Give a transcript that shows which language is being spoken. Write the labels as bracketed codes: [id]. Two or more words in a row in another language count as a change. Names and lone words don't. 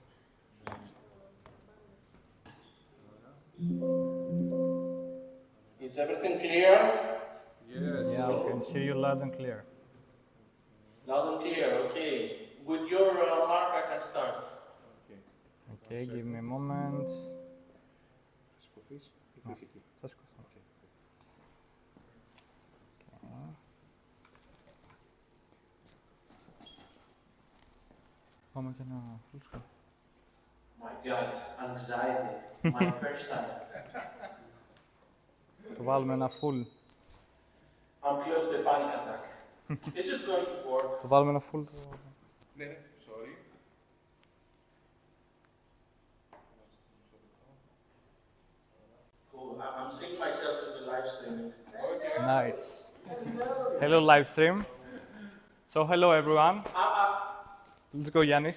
[en] Is everything clear? Yes. Yeah, we can hear you loud and clear. Loud and clear, okay. With your mark, I can start. Okay, give me a moment. No, just go. Okay. [el] Πάμε και ένα [en] full screen. My God, anxiety. My first time. [el] Το βάλουμε ένα full. [en] I'm close to a panic attack. Is it going to work? [el] Το βάλουμε ένα full. Ναι, [en] sorry. Cool. I'm seeing myself in the live streaming. Nice. Hello, live stream. So, hello, everyone. Let's go, Yannis.